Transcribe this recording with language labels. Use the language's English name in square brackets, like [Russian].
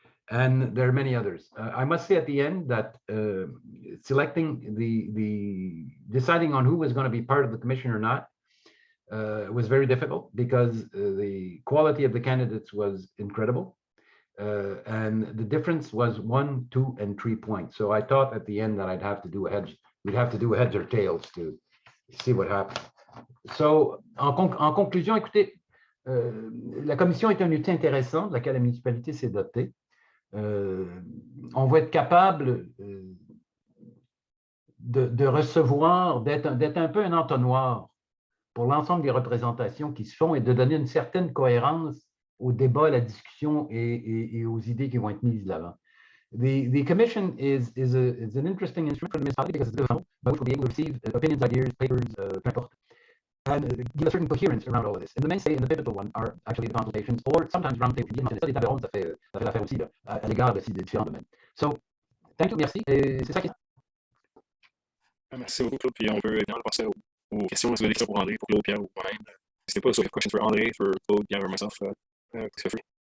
[English] And there are many others. I must say at the end that selecting deciding on who was going to be part of the commission or not was very difficult because the quality of the candidates was incredible. And the difference was 1, 2, and 3 points. So I thought at the end that we'd have to do heads or tails to see what happened. [French] So, en conclusion, écoutez, la commission est un outil intéressant de laquelle la municipalité s'est dotée. On va être capable de recevoir, d'être un peu un entonnoir pour l'ensemble des représentations qui se font et de donner une certaine cohérence au débat, à la discussion et aux idées qui vont être mises de l'avant. [English] The commission is an interesting instrument for the municipality because it's difficult, but we'll be able to receive opinions, ideas, papers, and give a certain coherence around all of this. And the mainstay and the pivotal one are actually the consultations, or sometimes roundtable. [French] Ça, les tables rondes, ça fait l'affaire aussi là, à l'égard de ces différents domaines. [English] So, thank you, [French] merci. Et c'est ça qui. Merci beaucoup, Claude. Puis on peut évidemment passer aux questions. Si vous avez des questions pour André, pour Claude, Pierre ou moi-même, n'hésitez pas. [English] So, if questions for André, for Claude, Pierre, or myself, feel free.